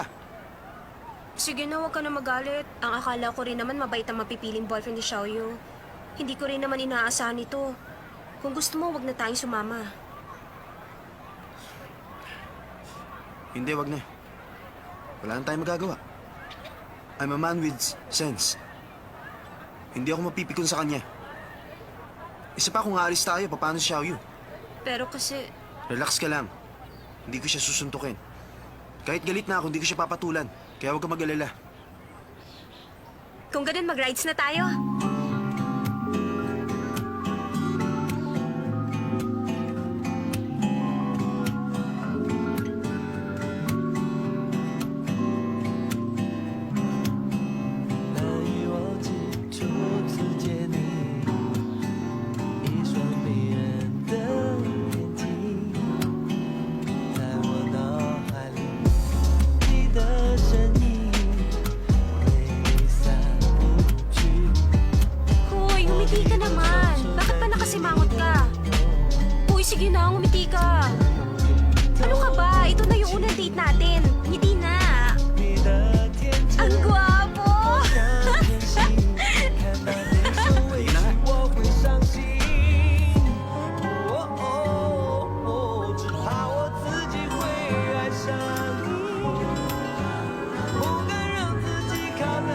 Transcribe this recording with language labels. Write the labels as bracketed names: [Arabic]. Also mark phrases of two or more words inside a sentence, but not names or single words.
[Filipino] Sige na, huwag ka na magalit. Ang akala ko rin naman mabait ang mapipiling boyfriend ni Xiaoyu. Hindi ko rin naman inaasahan ito. Kung gusto mo, wag na tayong sumama. Hindi, wag na. Wala na tayong magagawa. [English] I'm a man with sense. [Filipino] Hindi ako mapipikon sa kanya. Isa pa kung aalis tayo, paano si Xiaoyu? Pero kasi, Relax ka lang. Hindi ko siya susuntukin. Kahit galit na ako, hindi ko siya papatulan. Kaya huwag ka mag-alala. kung ganun mag-rides na tayo. [Chinese] 难以忘记初次见你，一双迷人的眼睛，在我脑海里，你的身影挥散不去。 [Filipino] Hoy, umiti ka naman. Bakit pa nakasimangot ka? Hoy, sige na, umiti ka. Ano ka ba? Ito na yung unang date natin. Ngiti na. [Chinese] 你的天真 [Filipino] Ang gwapo! [Chinese] 像天性，看到你说微信我会伤心。只怕我自己会爱上你，不敢让自己靠得